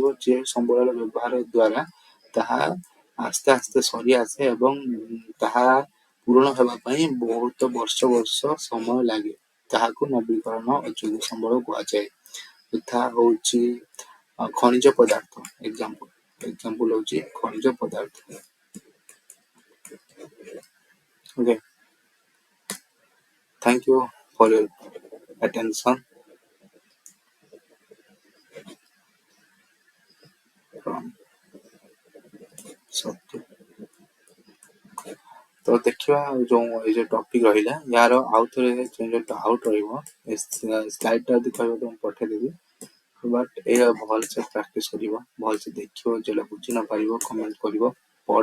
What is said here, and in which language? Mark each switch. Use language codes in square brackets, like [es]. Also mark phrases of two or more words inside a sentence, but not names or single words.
[or] ଯେ ସମ୍ବଳର ବ୍ୟବହାର ଦ୍ଵାରା ତାହା ଆସ୍ତେ ଆସ୍ତେ ସରି ଆସେ ଏବଂ ତାହା ପୂରଣ ହେବା ପାଇଁ ବହୁତ ବର୍ଷ ସମୟ ଲାଗେ। ତାହାକୁ ନବୀକରଣ ଅଯୋଗ୍ୟ ସମ୍ବଳ କୁହାଯାଏ। ଯଥା ହଉଛି ଖଣିଜ ପଦାର୍ଥ। ଏକ୍ସାମ୍ପଲ ହଉଛି ଖଣିଜ ପଦାର୍ଥ। ଓକେ, [en] thank you for your attention from ସତ୍ୟ। [or] ତ ଦେଖିବା ଯୋଉ ଏଇ ଯୋଉ ଟପିକ ରହିଲା ୟାର ଆଉଥରେ ଆଉଟ ରହିବ। ସ୍ଲାଇଡ ଟା ଯଦି କହିବ ତ ମୁଁ ପଠେଇଦେବି। ବଟ୍ ଏଇଆ ଭଲସେ ପ୍ରାକ୍ଟିସ କରିବ, ଭଲସେ ଦେଖିବ, ଯୋଉଟା ବୁଝି ନ ପାରିବ କମେଣ୍ଟ କରିବ, ପଢ।